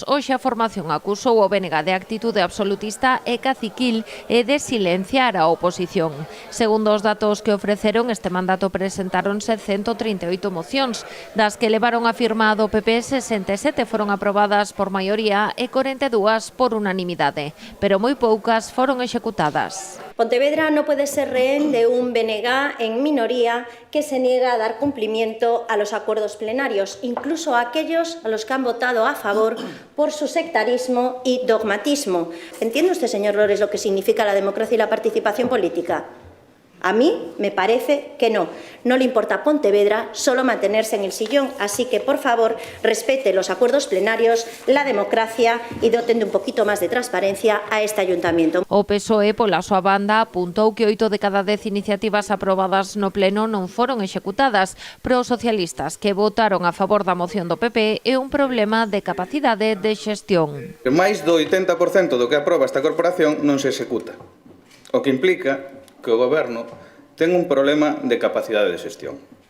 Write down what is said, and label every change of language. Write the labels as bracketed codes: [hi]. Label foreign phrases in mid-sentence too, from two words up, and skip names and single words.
[gl] Hoxe a formación acusou o BNG de actitude absolutista e caciquil e de silenciar a oposición. Segundo os datos que ofreceron, este mandato presentáronse 138 mocións, das que levaron a firma do PP 67 foron aprobadas por maioría e 42 por unanimidade, pero moi poucas foron executadas. [es] Pontevedra no puede ser rehén de un BNG en minoría que se niega a dar cumplimiento a los acuerdos plenarios, incluso a aquellos a los que han votado a favor por su sectarismo y dogmatismo. ¿Entiende usted, señor Lores, lo que significa la democracia y la participación política? A mí me parece que no. No le importa a Pontevedra solo mantenerse en el sillón, así que, por favor, respete los acuerdos plenarios, la democracia y doten de un poquito más de transparencia a este ayuntamiento. [gl] O PSOE, pola súa banda, apuntou que 8 de cada 10 iniciativas aprobadas no pleno non foron executadas, pero os socialistas que votaron a favor da moción do PP é un problema de capacidade de xestión. Mais do 80% do que aproba esta corporación non se executa, o que implica que o goberno ten un problema de capacidade de xestión.